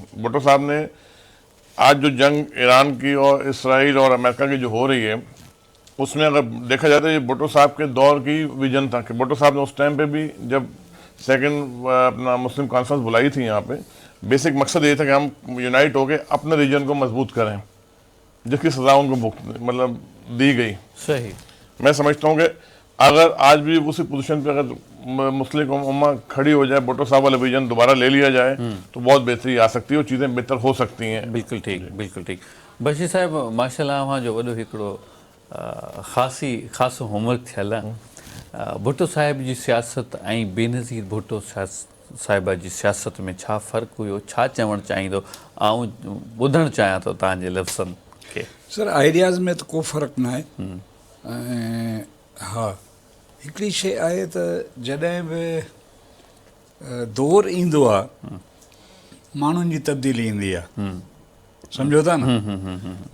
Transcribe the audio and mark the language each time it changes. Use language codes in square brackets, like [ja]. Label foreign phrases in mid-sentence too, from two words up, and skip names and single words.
[ur] بھٹو صاحب نے آج جو جنگ ایران کی اور اسرائیل اور امریکہ کی جو ہو رہی ہے اس میں اگر دیکھا جاتا ہے یہ بھٹو صاحب کے دور کی ویژن تھا کہ بھٹو صاحب نے اس ٹائم پہ بھی جب سیکنڈ اپنا مسلم کانفرنس بلائی تھی یہاں پہ، بیسک مقصد یہ تھا کہ ہم یونائٹ ہو کے اپنے ریجن کو مضبوط کریں، جس کی سزا ان کو مطلب دی گئی۔ صحیح۔ میں سمجھتا ہوں کہ اگر آج بھی اسی پوزیشن پہ اگر مسلم امہ کھڑی ہو جائے، بھٹو صاحب والا ویژن دوبارہ لے لیا جائے تو بہت بہتری آ سکتی ہے اور چیزیں بہتر ہو سکتی ہیں۔ بالکل ٹھیک، بالکل ٹھیک۔ بشیر صاحب ماشاءاللہ [sd] وہاں جو وڏو हिकिड़ो خاصو होमवर्क थियल आहे بھٹو صاحب जी सियासत ऐं बेनज़ीर भुट्टो साहिबा जी सियासत में छा फ़र्क़ु हुयो, छा चवणु चाहींदो? आउं ॿुधणु चाहियां थो तव्हांजे लफ़्ज़नि खे। सर आइडियाज़ में त को फ़र्क़ु न आहे। ऐं हा, हिकिड़ी शइ आहे त जॾहिं बि दौरु ईंदो आहे माण्हुनि जी तब्दीली ईंदी आहे, सम्झो था न।